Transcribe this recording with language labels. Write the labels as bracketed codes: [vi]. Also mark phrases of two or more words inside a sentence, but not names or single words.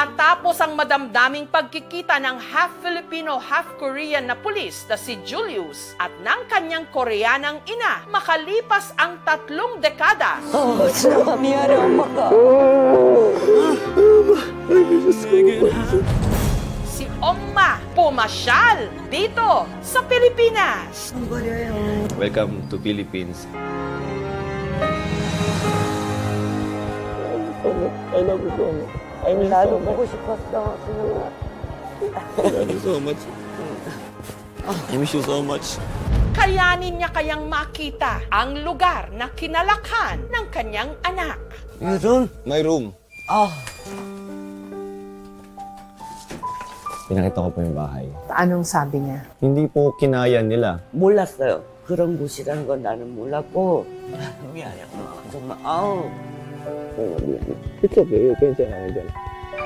[tl] Matapos ang madamdaming pagkikita ng [en] half-Filipino, half-Korean [tl] na pulis na si Julius at ng kanyang Koreanang ina, makalipas ang 3 dekada. [ko] 미안해 엄마가. [tl] Si Oma pumasyal dito sa Pilipinas. [en] Welcome to Philippines. I love you so much. I miss you so [ko] 나도 [en] much. [ko] 보고 싶었어. [en] I love you so much. I miss you so much. [tl] Kayanin niya kayang makita ang lugar na kinalakhan ng kanyang anak. [ko] 유준. [en] My room. [tl] Pinakita ko po yung bahay. Anong sabi niya? Hindi po kinaya nila. [ko] 몰랐어요. 그런 곳이라는 건 나는 몰랐고. 미안해 엄마. 정말 아우. 미안해. [en] It's okay. [ko] 괜찮아요.